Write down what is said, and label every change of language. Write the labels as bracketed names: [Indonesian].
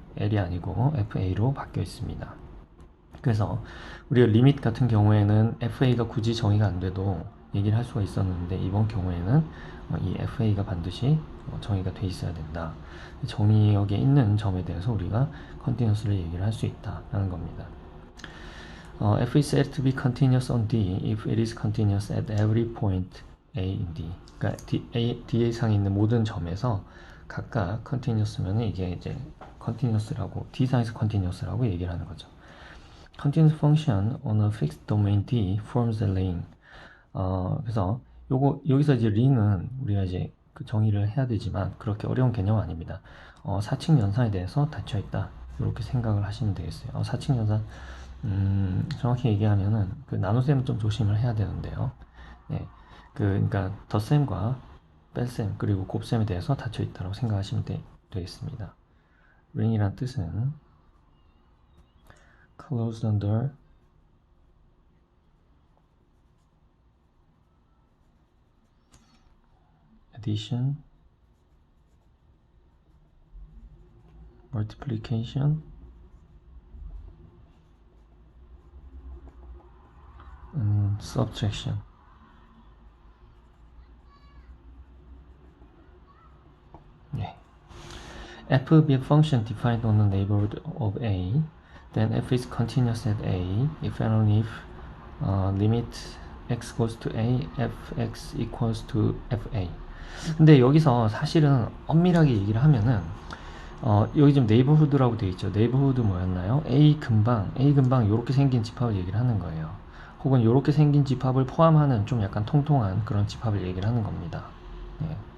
[Korean] l이 아니고 fa로 바뀌어 있습니다. 그래서 우리가 리밋 같은 경우에는 fa가 굳이 정의가 안 돼도 얘기를 할 수가 있었는데 이번 경우에는 이 fa가 반드시 정의가 돼 있어야 된다. 정의역에 있는 점에 대해서 우리가 컨티뉴스를 얘기를 할 수 있다라는 겁니다. [English] f is said to be continuous on D if it is continuous at every point A in D. [Korean] 그러니까 D 상에 있는 모든 점에서 각각 continuous면 이게 이제 continuous라고 D 상에서 continuous라고 얘기를 하는 거죠. [English] Continuous function on a fixed domain D forms a ring. [Korean] 그래서 여기서 이제 ring은 우리가 이제 그 정의를 해야 되지만 그렇게 어려운 개념은 아닙니다. 사칙 연산에 대해서 닫혀 있다. 이렇게 생각을 하시면 되겠어요. 사칙 연산 정확히 얘기하면은 그 나눗셈은 좀 조심을 해야 되는데요. 네, 그러니까 덧셈과 뺄셈 그리고 곱셈에 대해서 닫혀 있다고 생각하시면 되겠습니다. ring이란 뜻은 [English] closed under addition, multiplication, subtraction. [Korean] 네. [English] f be a function defined on the neighborhood of a, then f is continuous at a if and only if limit x goes to a, fx equals to fa. [Korean] 근데 여기서 사실은 엄밀하게 얘기를 하면은 여기 지금 네이버후드라고 되어 있죠. 네이버후드 뭐였나요? A 근방 이렇게 생긴 집합을 얘기를 하는 거예요. 혹은 이렇게 생긴 집합을 포함하는 좀 약간 통통한 그런 집합을 얘기를 하는 겁니다. 네.